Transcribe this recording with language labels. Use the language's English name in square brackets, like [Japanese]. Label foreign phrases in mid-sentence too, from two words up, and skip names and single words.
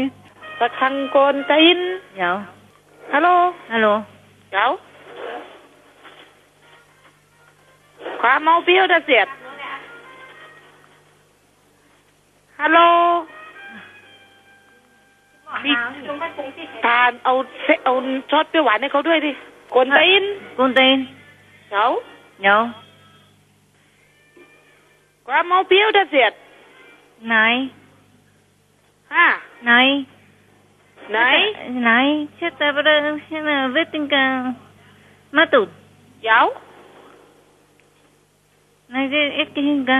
[Icelandic] Rakan, góðan daginn. Já. Halló. Halló. Já. Hvað má bjóða þér? [Thai] Halló. Tàn เอาซอสเปรี้ยวหวานให้เขาด้วยดิกวนตีนเดี๋ยว [Icelandic] Hvað má bjóða þér? Nei. Ha? Nei. Þetta er bara veitingamatur. Já. Nei, það er ekki hingað.